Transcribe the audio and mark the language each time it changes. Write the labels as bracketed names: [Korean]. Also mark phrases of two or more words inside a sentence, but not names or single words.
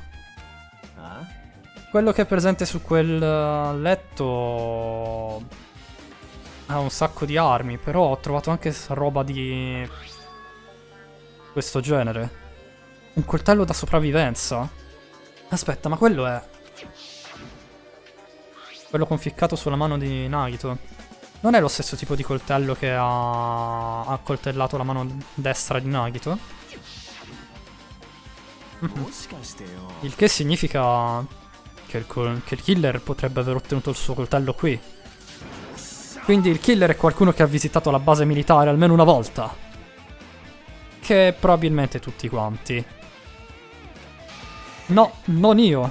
[Italian] Quello che è presente su quel letto ha un sacco di armi, però ho trovato anche roba di questo genere. Un coltello da sopravvivenza. Aspetta, ma quello è... quello conficcato sulla mano di Nagito. Non è lo stesso tipo di coltello che ha accoltellato la mano destra di Nagito? [Japanese] もしかしてよ [Italian] Il che significa che che il killer potrebbe aver ottenuto il suo coltello qui. Quindi il killer è qualcuno che ha visitato la base militare almeno una volta. Che probabilmente tutti quanti. No, non io.